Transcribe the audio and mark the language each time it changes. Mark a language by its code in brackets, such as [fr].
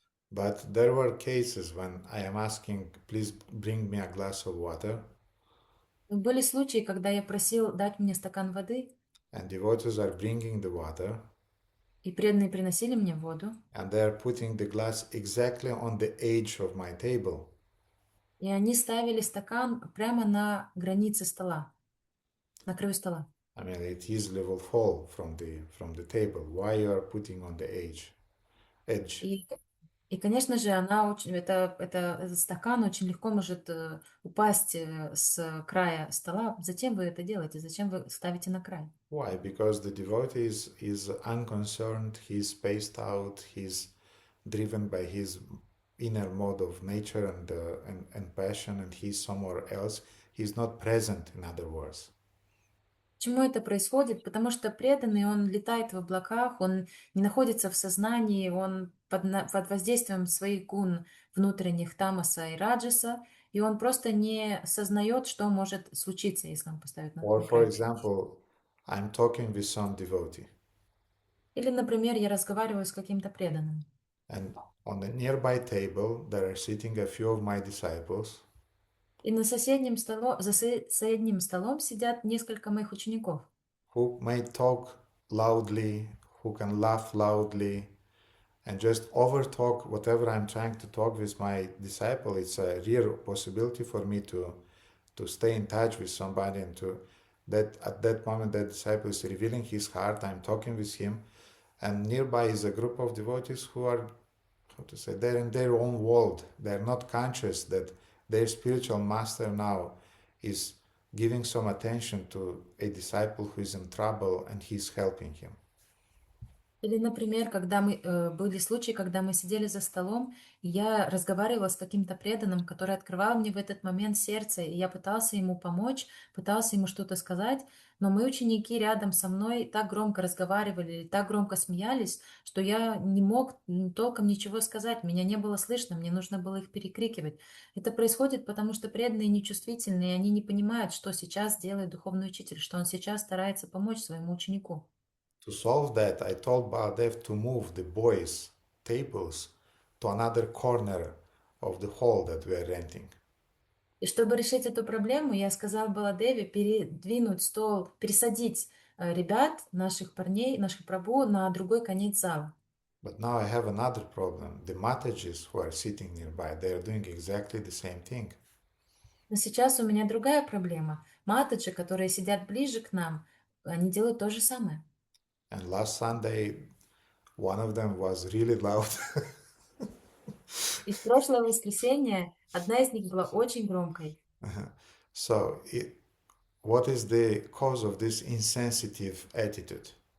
[en] But there were cases when I am asking, please bring me a glass of water. [ru] Были случаи, когда я просил дать мне стакан воды, [en] And devotees are bringing the water. [ru] и преданные приносили мне воду. [en] And they are putting the glass exactly on the edge of my table. [ru] И они ставили стакан прямо на границе стола, на краю стола. [en] I mean, it easily will fall from the table. Why you are putting on the edge? [ru] И, конечно же, этот стакан очень легко может упасть с края стола. Зачем вы это делаете? Зачем вы ставите на край? [en] Why? Because the devotee is unconcerned, he's spaced out, he's driven by his inner mode of nature and passion, and he's somewhere else. He's not present, in other words. [ru] Почему это происходит? Потому что преданный, он летает в облаках, он не находится в сознании, он под воздействием своих гун внутренних тамаса и раджаса, и он просто не сознает, что может случиться, если он поставит на [en] Or, for [ru] край. [en] example, I'm talking with some devotee. [ru] Или, например, я разговариваю с каким-то преданным. [en] And on the nearby table, there are sitting a few of my disciples. [ru] И за соседним столом сидят несколько моих учеников. [en] Who may talk loudly, who can laugh loudly, and just overtalk whatever I'm trying to talk with my disciple. It's a rare possibility for me to stay in touch with somebody and at that moment that disciple is revealing his heart, I'm talking with him, and nearby is a group of devotees who are, they're in their own world. They're not conscious that their spiritual master now is giving some attention to a disciple who is in trouble and he's helping him. [ru] Или, например, были случаи, когда мы сидели за столом, и я разговаривала с каким-то преданным, который открывал мне в этот момент сердце, и я пытался ему помочь, пытался ему что-то сказать, но мои ученики рядом со мной так громко разговаривали, так громко смеялись, что я не мог толком ничего сказать, меня не было слышно, мне нужно было их перекрикивать. Это происходит, потому что преданные нечувствительные, они не понимают, что сейчас делает духовный учитель, что он сейчас старается помочь своему ученику. [en] To solve that, I told Baladev to move the boys' tables to another corner of the hall that we are renting. [ru] И чтобы решить эту проблему, я сказал Баладеве передвинуть стол, пересадить ребят, наших парней, наших прабху на другой конец зала. [en] But now I have another problem. The Matajis who are sitting nearby, they are doing exactly the same thing. [ru] Но сейчас у меня другая проблема. Матаджи, которые сидят ближе к нам, они делают то же самое. [en] And last Sunday, one of them was really loud. [ru] И в прошлое воскресенье одна из них была очень громкой. [en] So, what is the cause of this insensitive attitude?